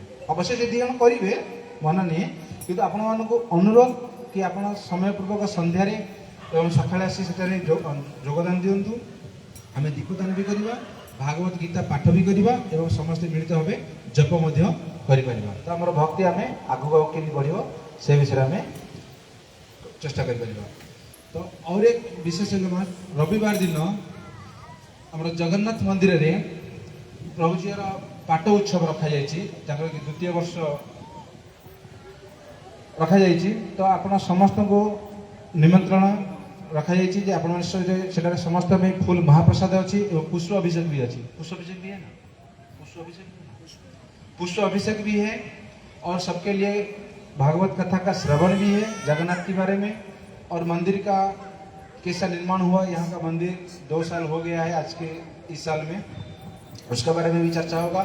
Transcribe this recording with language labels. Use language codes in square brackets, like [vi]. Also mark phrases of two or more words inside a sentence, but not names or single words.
[or] ଅବଶ୍ୟ ଯଦି 2 ଜଣ କରିବେ ମନା ନାହିଁ, କିନ୍ତୁ ଆପଣମାନଙ୍କୁ ଅନୁରୋଧ କି ଆପଣ ସମୟପୂର୍ବକ ସନ୍ଧ୍ୟାରେ ଏବଂ ସକାଳେ ଆସି ସେଠାରେ ଯୋଗଦାନ ଦିଅନ୍ତୁ। ଆମେ ଦୀପଦାନ ବି କରିବା, ଭାଗବତ ଗୀତା ପାଠ ବି କରିବା ଏବଂ ସମସ୍ତେ ମିଳିତ ଭାବେ ଜପ ମଧ୍ୟ କରିପାରିବା। ତ ଆମର ଭକ୍ତି ଆମେ ଆଗକୁ କେମିତି ବଢ଼ିବ ସେ ବିଷୟରେ ଆମେ ଚେଷ୍ଟା କରିପାରିବା। ତ [hi] और एक विशेष रविवार दिन [or] ଆମର ଜଗନ୍ନାଥ ମନ୍ଦିରରେ ପ୍ରଭୁଜୀର ପାଟ ଉତ୍ସବ ରଖାଯାଇଛି, ଯାହାର କି 2ୟ ବର୍ଷ ରଖାଯାଇଛି। ତ ଆପଣ ସମସ୍ତଙ୍କୁ ନିମନ୍ତ୍ରଣ ରଖାଯାଇଛି ଯେ ଆପଣମାନେ ସେଠାରେ ସମସ୍ତ ପାଇଁ ଫୁଲ ମହାପ୍ରସାଦ ଅଛି ଏବଂ [hi] पुष्प अभिषेक भी [or] ଅଛି। [hi] पुष्प अभिषेक भी है ना, पुष्प अभिषेक भी है और सबके लिए भागवत कथा का श्रवण भी है जगन्नाथ के बारे में। और मंदिर का कैसा निर्माण हुआ, यहाँ का मंदिर 2 साल हो गया है आज के इस साल में, उसके बारे में भी चर्चा होगा।